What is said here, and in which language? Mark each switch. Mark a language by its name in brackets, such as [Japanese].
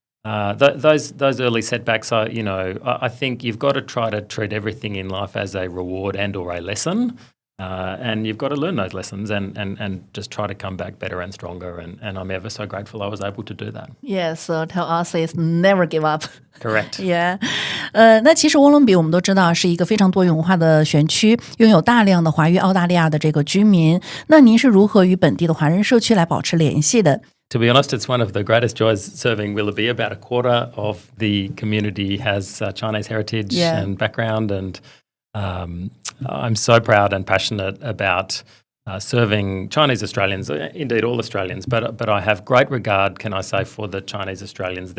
[English] Those early setbacks, I think you've got to try to treat everything in life as a reward and or a lesson. And you've got to learn those lessons and just try to come back better and stronger. And I'm ever so grateful I was able to do that. Yes, so tell us is never give up. Correct. Yeah. [Chinese] 那其实沃伦比我们都知道是一个非常多元文化的选区，拥有大量的华裔澳大利亚的这个居民。那您是如何与本地的华人社区来保持联系的？ [English] To be honest, it's one of the greatest joys serving Willoughby. About a quarter of the community has Chinese heritage and background, and I'm so proud and passionate about serving Chinese Australians, indeed all Australians, but I have great regard, can I say, for the Chinese Australians.